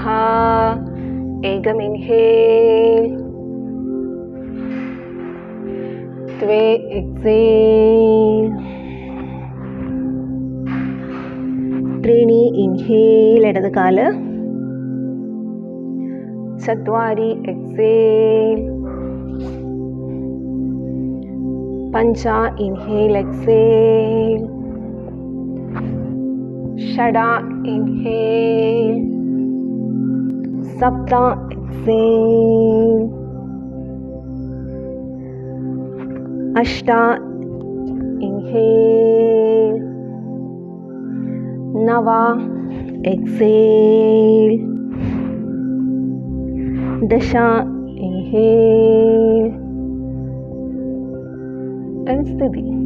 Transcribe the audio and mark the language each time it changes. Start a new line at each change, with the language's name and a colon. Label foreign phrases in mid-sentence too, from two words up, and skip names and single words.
Sanskrit: ഏകം ഇൻഹേൽ, ദ്വേ എക്സേൽ, ത്രീണി ഇൻഹേൽ,
Malayalam: ഇടത് കാല്,
Sanskrit: चत्वारि exhale, पञ्च
English: inhale exhale,
Sanskrit: षड inhale, सप्त exhale, अष्ट inhale, नव exhale, दश
English: inhale and
Sanskrit: स्थिति।